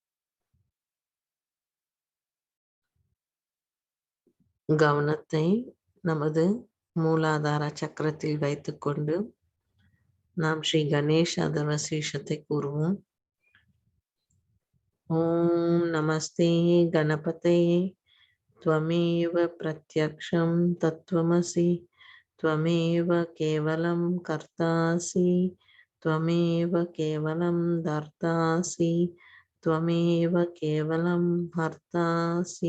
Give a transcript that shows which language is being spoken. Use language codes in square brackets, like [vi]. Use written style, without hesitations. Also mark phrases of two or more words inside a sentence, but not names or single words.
[ta] கவனத்தை நமது மூலாதார சக்கரத்தில் வைத்துக்கொண்டு நாம் ஸ்ரீ கணேஷ் அதர்வ சீர்ஷத்தை கூறுவோம். [sa] ॐ नमस्ते गणपते त्वमेव प्रत्यक्षं तत्त्वमसि त्वमेव केवलं कर्तासि त्वमेव केवलं धर्तासि त्वमेव केवलं हर्तासि